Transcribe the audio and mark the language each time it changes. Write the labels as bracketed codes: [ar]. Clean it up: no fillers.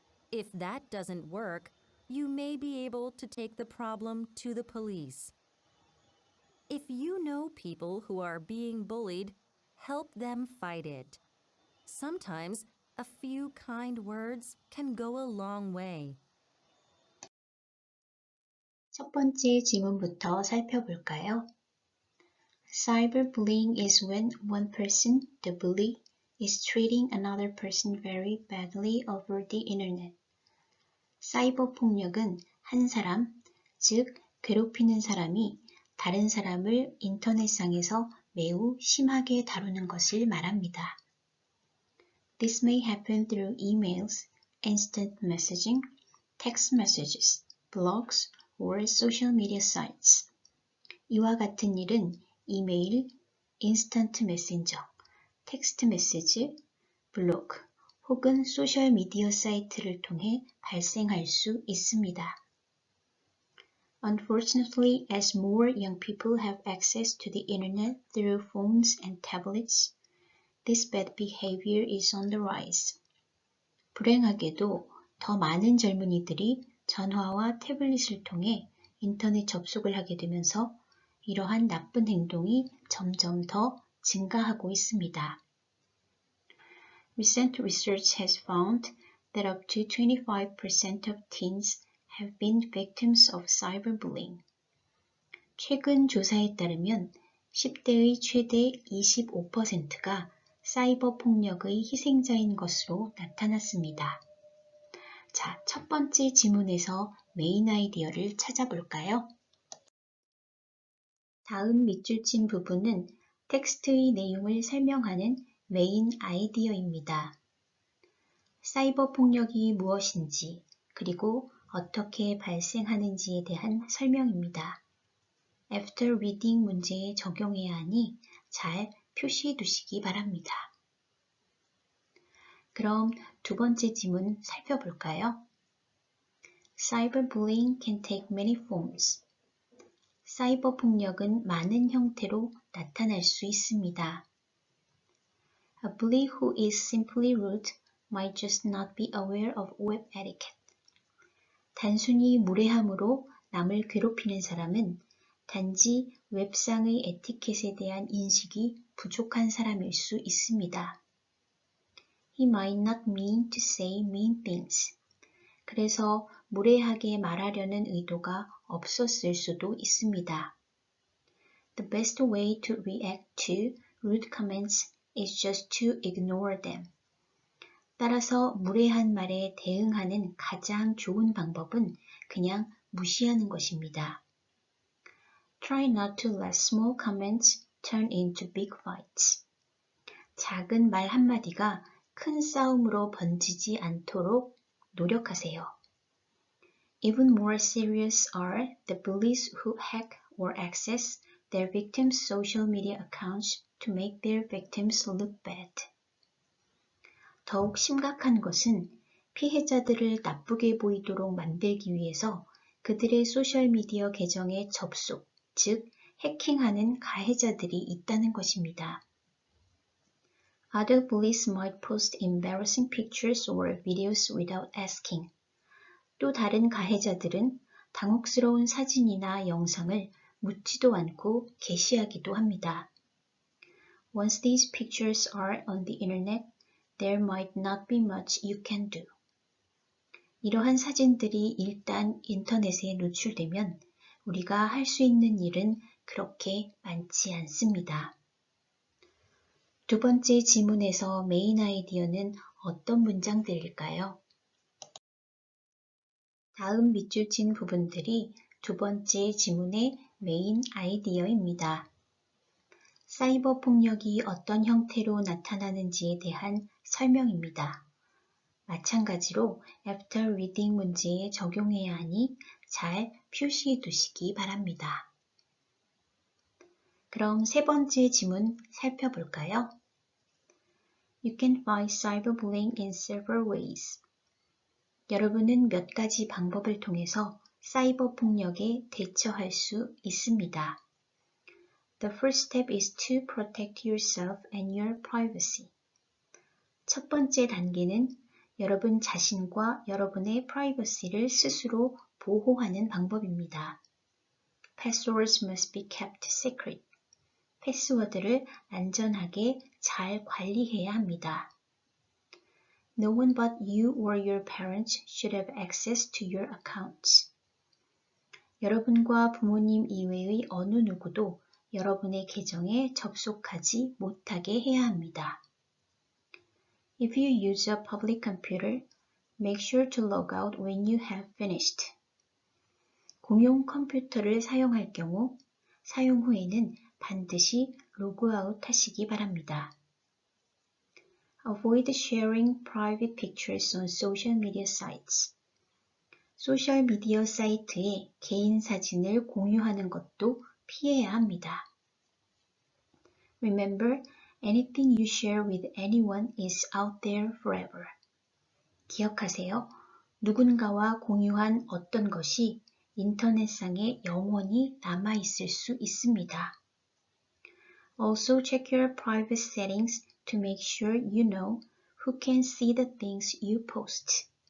[en] If that doesn't work, you may be able to take the problem to the police. If you know people who are being bullied, help them fight it. Sometimes a few kind words can go a long way. [ko] 첫 번째 지문부터 살펴볼까요? [en] Cyberbullying is when one person, the bully, is treating another person very badly over the internet. [ko] 사이버 폭력은 한 사람, 즉 괴롭히는 사람이 다른 사람을 인터넷상에서 매우 심하게 다루는 것을 말합니다. [en] This may happen through emails, instant messaging, text messages, blogs, or social media sites. [ko] 이와 같은 일은 이메일, 인스턴트 메신저, 텍스트 메시지, 블로그 혹은 소셜 미디어 사이트를 통해 발생할 수 있습니다. [en] Unfortunately, as more young people have access to the internet through phones and tablets, this bad behavior is on the rise. [ko] 불행하게도 더 많은 젊은이들이 전화와 태블릿을 통해 인터넷 접속을 하게 되면서 이러한 나쁜 행동이 점점 더 증가하고 있습니다. [en] Recent research has found that up to 25% of teens have been victims of cyberbullying. [ko] 최근 조사에 따르면 10대의 최대 25%가 사이버 폭력의 희생자인 것으로 나타났습니다. 자, 첫 번째 지문에서 메인 아이디어를 찾아볼까요? 다음 밑줄 친 부분은 텍스트의 내용을 설명하는 메인 아이디어입니다. 사이버 폭력이 무엇인지, 그리고 어떻게 발생하는지에 대한 설명입니다. [en] After reading [ko] 문제에 적용해야 하니 잘 표시해 두시기 바랍니다. 그럼 두 번째 지문 살펴볼까요? [en] Cyberbullying can take many forms. [ko] 사이버 폭력은 많은 형태로 나타날 수 있습니다. [en] A bully who is simply rude might just not be aware of web etiquette. [ko] 단순히 무례함으로 남을 괴롭히는 사람은 단지 웹상의 에티켓에 대한 인식이 부족한 사람일 수 있습니다. [en] He might not mean to say mean things. [ko] 그래서 무례하게 말하려는 의도가 없었을 수도 있습니다. [en] The best way to react to rude comments is just to ignore them. [ko] 따라서 무례한 말에 대응하는 가장 좋은 방법은 그냥 무시하는 것입니다. [en] Try not to let small comments turn into big fights. [ko] 작은 말 한마디가 큰 싸움으로 번지지 않도록 노력하세요. [en] Even more serious are the bullies who hack or access their victims' social media accounts to make their victims look bad. [ko] 더욱 심각한 것은 피해자들을 나쁘게 보이도록 만들기 위해서 그들의 소셜미디어 계정에 접속, 즉 해킹하는 가해자들이 있다는 것입니다. [en] Other bullies might post embarrassing pictures or videos without asking. [ko] 또 다른 가해자들은 당혹스러운 사진이나 영상을 묻지도 않고 게시하기도 합니다. [en] Once these pictures are on the internet, there might not be much you can do. [ko] 이러한 사진들이 일단 인터넷에 노출되면 우리가 할 수 있는 일은 그렇게 많지 않습니다. 두 번째 지문에서 메인 아이디어는 어떤 문장들일까요? 다음 밑줄 친 부분들이 두 번째 지문의 메인 아이디어입니다. 사이버 폭력이 어떤 형태로 나타나는지에 대한 설명입니다. 마찬가지로 [en] After reading [ko] 문제에 적용해야 하니 잘 표시해 두시기 바랍니다. 그럼 세 번째 지문 살펴볼까요? [en] You can fight cyberbullying in several ways. [ko] 여러분은 몇 가지 방법을 통해서 사이버 폭력에 대처할 수 있습니다. [en] The first step is to protect yourself and your privacy. [ko] 첫 번째 단계는 여러분 자신과 여러분의 프라이버시를 스스로 보호하는 방법입니다. [en] Passwords must be kept secret. [ko] 패스워드를 안전하게 잘 관리해야 합니다. [en] No one but you or your parents should have access to your accounts. [ko] 여러분과 부모님 이외의 어느 누구도 여러분의 계정에 접속하지 못하게 해야 합니다. [en] If you use a public computer, make sure to log out when you have finished. [ko] 공용 컴퓨터를 사용할 경우 사용 후에는 반드시 로그아웃 하시기 바랍니다. [en] Avoid sharing private pictures on social media sites. [ko] 소셜미디어 사이트에 개인 사진을 공유하는 것도 피해야 합니다. [en] Remember, anything you share with anyone is out there forever. [ko] 기억하세요. 누군가와 공유한 어떤 것이 인터넷상에 영원히 남아있을 수 있습니다. [en] Also check your private settings to make sure you know who can see the things you post.